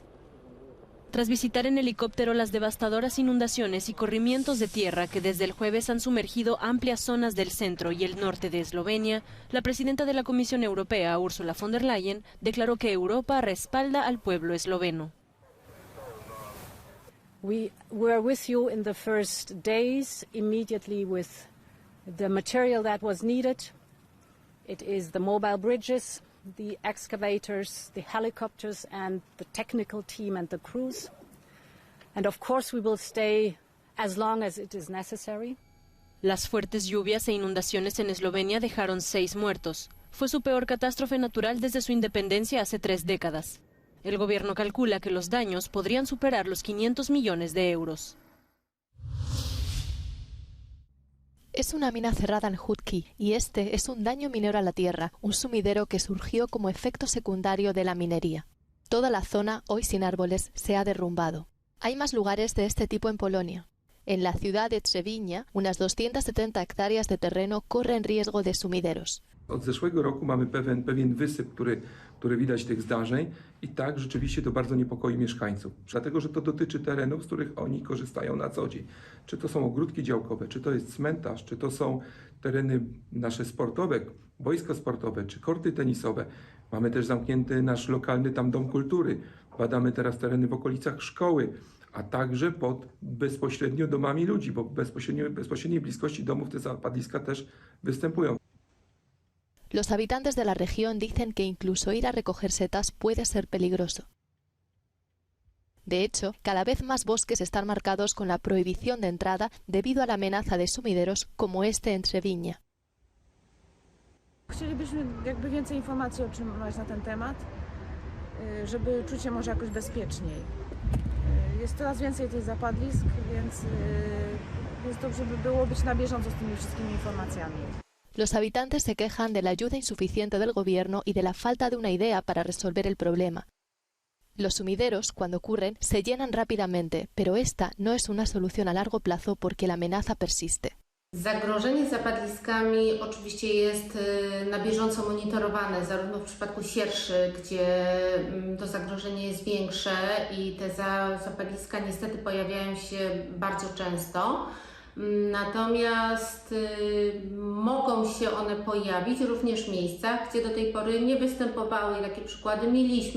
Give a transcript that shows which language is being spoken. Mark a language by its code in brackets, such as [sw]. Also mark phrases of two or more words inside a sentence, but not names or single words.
[es] Tras visitar en helicóptero las devastadoras inundaciones y corrimientos de tierra que desde el jueves han sumergido amplias zonas del centro y el norte de Eslovenia, la presidenta de la Comisión Europea, Ursula von der Leyen, declaró que Europa respalda al pueblo esloveno. [en] We were with you in the first days, immediately with the material that was needed. It is the mobile bridges, the excavators, the helicopters and the technical team and the crews. And of course we will stay as long as it is necessary. [es] Las fuertes lluvias e inundaciones en Eslovenia dejaron 6 muertos. Fue su peor catástrofe natural desde su independencia hace 3 décadas. El gobierno calcula que los daños podrían superar los 500 millones de euros. Es una mina cerrada en Hutki y este es un daño minero a la tierra, un sumidero que surgió como efecto secundario de la minería. Toda la zona, hoy sin árboles, se ha derrumbado. Hay más lugares de este tipo en Polonia. En la ciudad de Trzewinia, unas 270 hectáreas de terreno corren riesgo de sumideros. [pl] Od zeszłego roku mamy pewien wysyp, który widać tych zdarzeń i tak rzeczywiście to bardzo niepokoi mieszkańców, dlatego że to dotyczy terenów, z których oni korzystają na co dzień. Czy to są ogródki działkowe, czy to jest cmentarz, czy to są tereny nasze sportowe, boiska sportowe, czy korty tenisowe. Mamy też zamknięty nasz lokalny tam dom kultury. Badamy teraz tereny w okolicach szkoły, a także pod bezpośrednio domami ludzi, bo w bezpośredniej bliskości domów te zapadliska też występują. [es] Los habitantes de la región dicen que incluso ir a recoger setas puede ser peligroso. De hecho, cada vez más bosques están marcados con la prohibición de entrada debido a la amenaza de sumideros como este en Trzewinia. [pl] Chcielibyśmy jakby więcej informacji otrzymać na ten temat, żeby czuć się może jakoś bezpieczniej. Jest coraz więcej tych zapadlisk, więc jest dobrze by było być na bieżąco z tymi wszystkimi informacjami. [es] Los habitantes se quejan de la ayuda insuficiente del gobierno y de la falta de una idea para resolver el problema. Los sumideros, cuando ocurren, se llenan rápidamente, pero esta no es una solución a largo plazo porque la amenaza persiste. [pl] Zagrożenie zapadliskami oczywiście jest na bieżąco monitorowane, zarówno w przypadku sierszy, gdzie to zagrożenie jest większe i te zapadliska niestety pojawiają się bardzo często. Natomiast mogą się one pojawić również w miejscach, gdzie do tej pory nie występowały i takie przykłady mieliśmy.